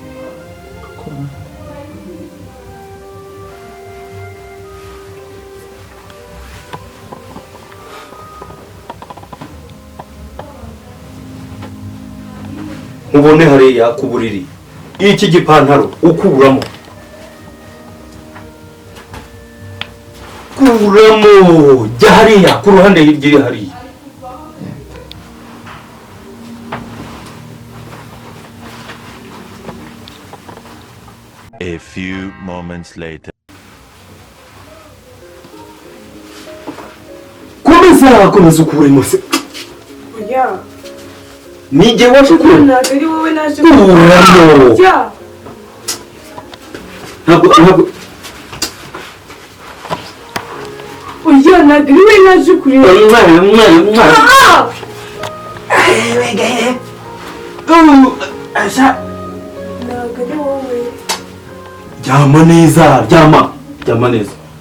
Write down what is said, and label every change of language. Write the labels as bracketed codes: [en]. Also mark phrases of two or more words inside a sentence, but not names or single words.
[rw] Mubone hariya ku buriri iki gipantaro ukuramo jya hariya ku ruhande hirya hariya. [en] A few moments later. [rw] Komeza ukuremo se. Oya. Nige waje kureba. Ntabwo ari wowe naje kureba. Ntabwo oya ntabwo ari wowe naje kureba. Ntabwo ari wowe. Ryama neza, ryama neza.